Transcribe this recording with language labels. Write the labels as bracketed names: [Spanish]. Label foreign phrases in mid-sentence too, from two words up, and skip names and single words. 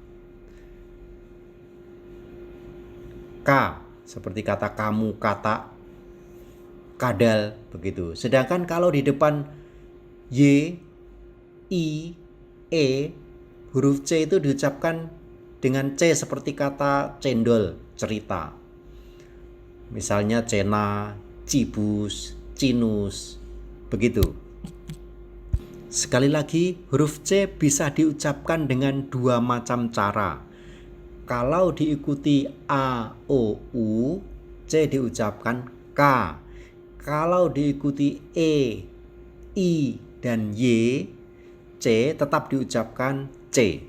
[Indonesian] K seperti kata kamu, kata, kadal, begitu. Sedangkan kalau di depan Y, I, E, huruf C itu diucapkan dengan C seperti kata cendol, cerita. Misalnya [Latin] cena, cibus, cinus, [Indonesian] begitu. Sekali lagi, huruf C bisa diucapkan dengan dua macam cara. Kalau diikuti A, O, U, C diucapkan K. Kalau diikuti E, I, dan Y, C tetap diucapkan C.